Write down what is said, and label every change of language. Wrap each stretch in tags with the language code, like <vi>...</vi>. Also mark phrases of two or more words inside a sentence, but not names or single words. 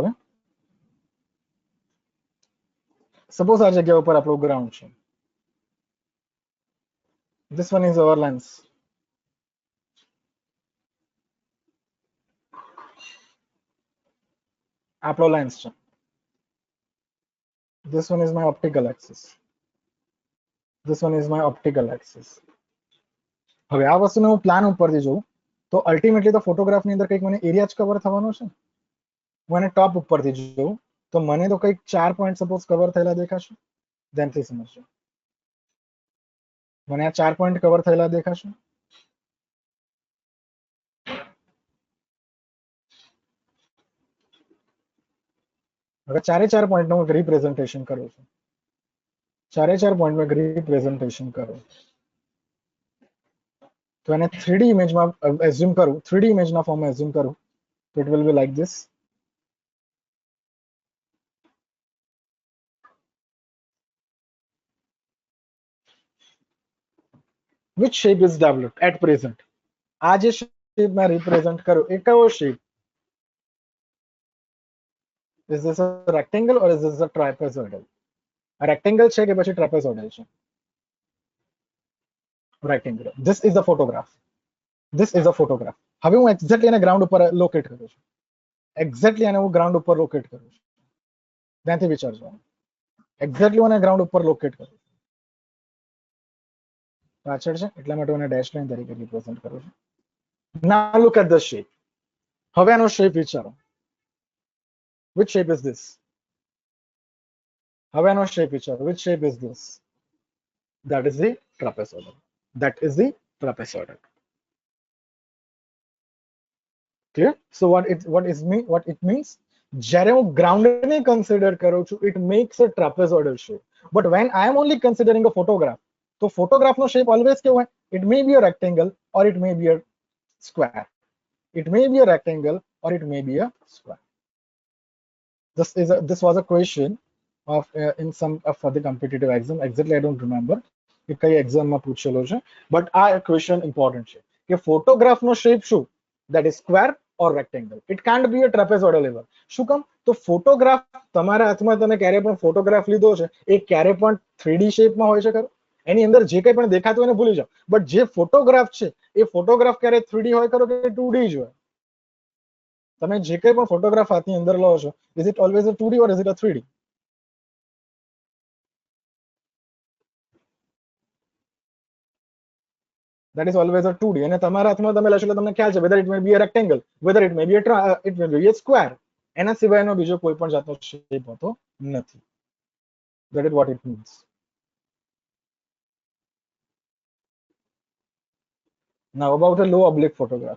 <gu>હવે સપોઝ આ જગ્યા ઉપર આપણું ગ્રાઉન્ડ છે,</gu> <en>This one is our lens. Apple lens. This one is my optical axis. This one is my optical axis.</en> <gu>હવે આ વસ્તુને હું પ્લાન ઉપરથી જોઉં તો અલ્ટિમેટલી તો ફોટોગ્રાફની અંદર કંઈક મને એરિયા જ કવર થવાનો છે. હું એને ટોપ ઉપરથી જોઉં તો મને તો કંઈક 4 પોઈન્ટ સપોઝ કવર થયેલા દેખાશે. ધ્યાનથી સમજજો. મને આ 4 પોઈન્ટ કવર થયેલા દેખાશે. હવે 4 પોઈન્ટનું હું રિપ્રેઝન્ટેશન કરું છું. 4 પોઈન્ટનું રિપ્રેઝન્ટેશન કરું તો એને 3D ઇમેજમાં એઝ્યુમ કરું, 3D ઇમેજના ફોર્મમાં એઝ્યુમ કરું તો</gu> <en>it will be like this. Which shape is developed at present?</en> <gu>આ જે shape માં represent કરું એ કયો shape?</gu> <en>Is this a rectangle or is this a trapezoidal? A rectangle</en> <gu>છે કે પછી trapezoidal છે?</gu> <en>Rectangle. This is the photograph. This is a photograph.</en> <gu>હવે હું એક્ઝેક્ટલી એને ગ્રાઉન્ડ ઉપર લોકેટ કરું છું. એક્ઝેક્ટલી એને હું ગ્રાઉન્ડ ઉપર લોકેટ કરું છું. ત્યાંથી વિચારજો. એક્ઝેક્ટલી હું એને ગ્રાઉન્ડ ઉપર લોકેટ કરું છું. પાછળ છે એટલા માટે હું એને ડેશ લાઈન તરીકે રિપ્રેઝન્ટ કરું છું.</gu> <en>Now look at the shape.</en> <gu>હવે આનો શેપ વિચારો.</gu> <en>Which shape is this?</en> <gu>હવે આનો શેપ વિચારો.</gu> <en>Which shape is this? That is the trapezoidal. That is the trapezoidal. Clear? So what it means?</en> <gu>જ્યારે હું ગ્રાઉન્ડને કન્સિડર કરું છું</gu> <en>it makes a trapezoidal shape. But when I am only considering a photograph,</en> <gu>તો ફોટોગ્રાફનો શેપ ઓલવેઝ કેવો હોય?</gu> <en>It may be a rectangle or it may be a square. It may be a rectangle or it may be a square. This was a question of in some for the competitive exam. Exactly, I don't remember.</en> <gu>એ કઈ એક્ઝામમાં પૂછેલો છે. બટ આ</gu> <en>question important</en> <gu>છે કે ફોટોગ્રાફનો શેપ શું?</gu> <en>That is square or rectangle. It can't be a trapezoidal ever.</en> <gu>શું કામ? તો ફોટોગ્રાફ તમારા હાથમાં તમે ક્યારે પણ ફોટોગ્રાફ લીધો છે એ ક્યારે પણ 3D શેપમાં હોય છે ખરો? એની અંદર જે કંઈ પણ દેખાતું એને ભૂલી જાઓ. બટ જે ફોટોગ્રાફ છે એ ફોટોગ્રાફ ક્યારે 3D હોય ખરો કે 2D જ હોય? તમે જે કંઈ પણ ફોટોગ્રાફ હાથની અંદર લો છો</gu> <en>is it always a 2D or is it a 3D? That is always a 2D.</en> <gu>અને તમારા હાથમાં તમે લેશો એટલે તમને ખ્યાલ છે</gu> <en>whether it may be a rectangle, whether it may be a square.</en> <gu>એના સિવાયનો બીજો કોઈ પણ જાતનો શેપ હોતો નથી.</gu> <en>That is what it means. Now about a low oblique photograph.</en>